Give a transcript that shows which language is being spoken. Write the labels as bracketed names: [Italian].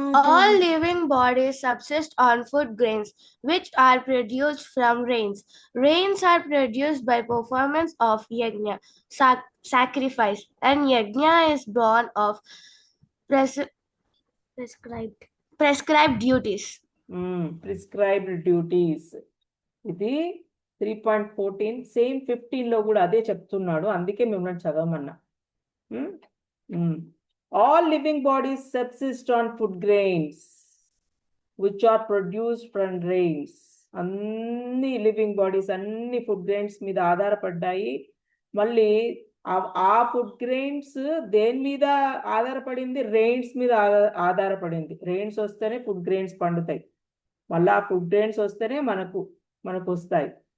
[English] All living bodies subsist on food grains, which are produced from rains. Rains are produced by performance of yajna, sacrifice, and yajna is born of prescribed duties. Prescribed duties. [Telugu] ఇది 3.14 same 15 లో కూడా అదే చెప్తున్నాడు, అందుకే మిమ్మల్ని చదవమన్నా. [English] All living bodies subsist on food grains which are produced from rains. [Telugu] అన్ని living bodies అన్ని food grains మీద ఆధారపడ్డాయి. మళ్ళీ ఆ ఫుడ్ గ్రెయిన్స్ దేని మీద ఆధారపడింది? రెయిన్స్ మీద ఆధారపడింది. రెయిన్స్ వస్తేనే ఫుడ్ గ్రెయిన్స్ పండుతాయి, మళ్ళీ ఆ ఫుడ్ గ్రెయిన్స్ వస్తేనే మనకు వస్తాయి.